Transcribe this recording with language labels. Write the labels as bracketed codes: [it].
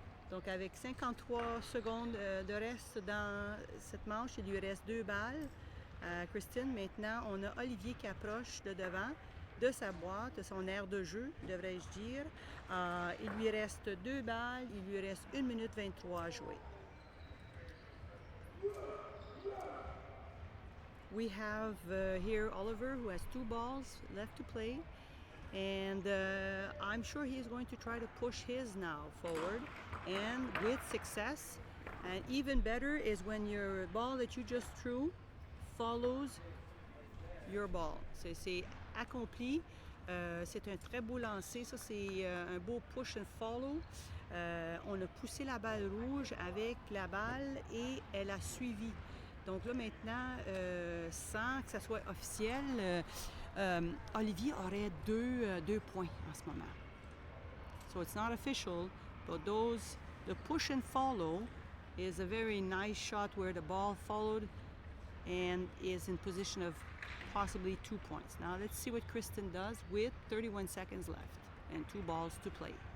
[fr] Donc avec 53 secondes de reste dans cette manche, il lui reste 2 balles. Christine, maintenant, on a Olivier qui approche de devant de sa boîte, de son aire de jeu, devrais-je dire. Il lui reste 2 balles, il lui reste 1 minute 23 à jouer. [en] We have here Oliver, who has 2 balls left to play, and I'm sure he's going to try to push his now forward, and with success. And even better is when your ball that you just threw follows your ball. [fr] C'est accompli. C'est un très beau lancer. Ça, c'est un beau push and follow. On a poussé la balle rouge avec la balle et elle a suivi. Donc là, maintenant, sans que ça soit officiel, Olivier aurait deux points en ce moment. [en] So it's not official, but the push and follow is a very nice shot where the ball followed and is in position of possibly 2 points. Now let's see what Kristen does with 31 seconds left and 2 balls to play.